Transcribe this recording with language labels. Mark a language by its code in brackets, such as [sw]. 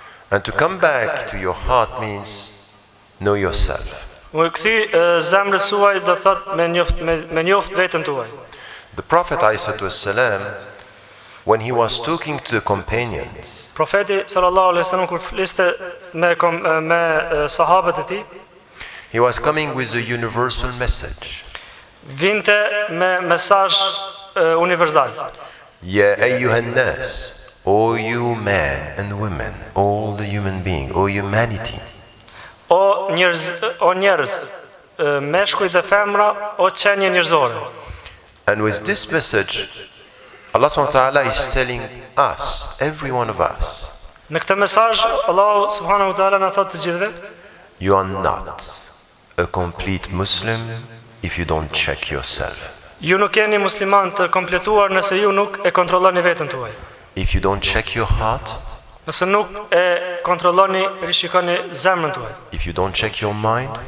[en] And to come back to your heart means know yourself. [sq] Më kthy zemrës suaj do të thotë me njoft veten tuaj. [en] The Prophet ﷺ, when he was talking to the companions, [sq] Profeti sallallahu alaihi wasallam kur fliste me sahabët e tij, [en] he was coming with a universal message. [sq] Vinte me mesazh universal. [ar] Ya ayyuhan nas, [en] O you men and women, all the human being, O humanity. [sq] O njerëz, meshkuj dhe femra, o qenje njerëzore. [en] And with this message, Allah subhanahu wa ta'ala is telling us, every one of us, [sq] Në këtë mesazh Allah subhanahu wa ta'ala na thotë të gjithëve, [en] you are not a complete Muslim if you don't check yourself. [sq] ju nuk jeni musliman të kompletuar nëse ju nuk e kontrolloni veten tuaj. [en] If you don't check your heart, [sq] Nëse nuk e kontrolloni, rishikoni zemrën tuaj. [en] if you don't check your mind,